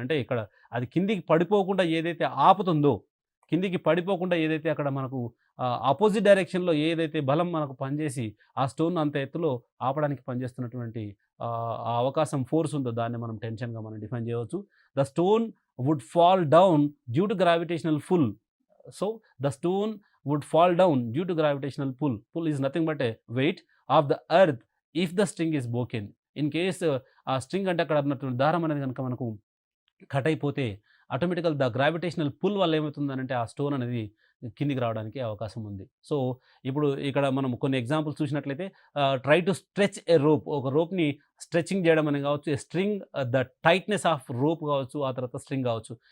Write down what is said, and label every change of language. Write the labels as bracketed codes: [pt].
[te] అంటే ఇక్కడ అది కిందికి పడిపోకుండా ఏదైతే ఆపుతుందో, కిందికి పడిపోకుండా ఏదైతే అక్కడ మనకు అపోజిట్ డైరెక్షన్‌లో ఏదైతే బలం మనకు పనిచేసి ఆ స్టోన్‌ని అంత ఎత్తులో ఆపడానికి పనిచేస్తున్నటువంటి ఆ అవకాశం ఫోర్స్ ఉందో దాన్ని మనం టెన్షన్‌గా మనం డిఫైన్ చేయవచ్చు. [en] The stone would fall down due to gravitational pull. So, the stone would fall down due to gravitational pull. Pull is nothing but a weight of the earth if the string is broken. In case [te] ఆ string అంటే అక్కడ ఉన్నటువంటి దారం అనేది గనుక మనకు cut అయిపోతే ఆటోమేటికల్ the gravitational pull వల్ల ఏమవుతుందనంటే ఆ స్టోన్ అనేది కిందికి రావడానికి అవకాశం ఉంది. సో, ఇప్పుడు ఇక్కడ మనం కొన్ని ఎగ్జాంపుల్స్ చూసినట్లయితే [en] Try to stretch a rope. [te] ఒక రోప్‌ని స్ట్రెచింగ్ చేయడం అని కావచ్చు, [en] a string the tightness of rope [te] కావచ్చు, ఆ తర్వాత స్ట్రింగ్ కావచ్చు.